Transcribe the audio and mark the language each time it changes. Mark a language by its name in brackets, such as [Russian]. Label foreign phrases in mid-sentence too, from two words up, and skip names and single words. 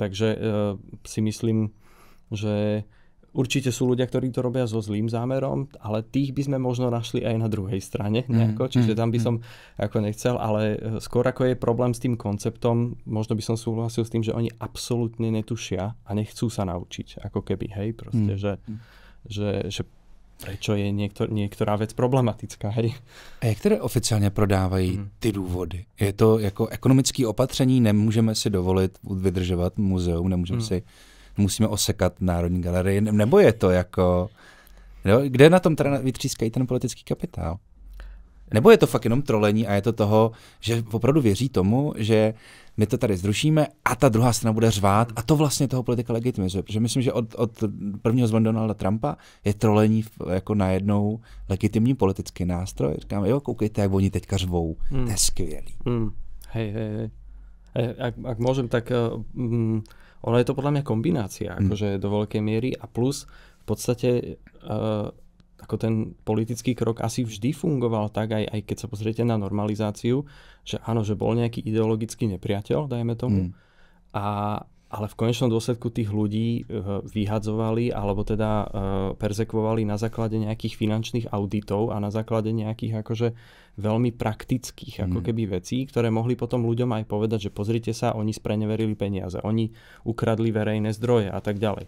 [Slovak] Takže si myslím, že určite sú ľudia, ktorí to robia so zlým zámerom, ale tých by sme možno našli aj na druhej strane nejako, čiže tam by som ako nechcel, ale skôr ako je problém s tým konceptom, možno by som súhlasil s tým, že oni absolútne netušia a nechcú sa naučiť, ako keby, hej, proste, že prečo je niektorá vec problematická, hej. [Czech] A jak teda oficiálně prodávají ty důvody? Je to jako ekonomické opatření, nemůžeme si dovolit vydržovat muzeum, musíme osekat Národní galerii, nebo je to jako, jo, kde na tom teda vytřískají ten politický kapitál? Nebo je to fakt jenom trolení a je to toho, že opravdu věří tomu, že my to tady zrušíme a ta druhá strana bude řvát a to vlastně toho politika legitimizuje. Protože myslím, že od prvního zvolení Donalda Trumpa je trolení jako najednou legitimní politický nástroj. Říkáme, jo, koukejte, jak oni teďka řvou. To je skvělý. [Slovak] Hej. Ak môžem, tak ono je to podľa mňa kombinácia, akože do veľkej miery a plus v podstate ako ten politický krok asi vždy fungoval tak, aj keď sa pozriete na normalizáciu, že áno, že bol nejaký ideologický nepriateľ, dajme tomu, ale v konečnom dôsledku tých ľudí vyhadzovali alebo teda perzekvovali na základe nejakých finančných auditov a na základe nejakých akože veľmi praktických ako keby vecí, ktoré mohli potom ľuďom aj povedať, že pozrite sa, oni spreneverili peniaze, oni ukradli verejné zdroje a tak ďalej.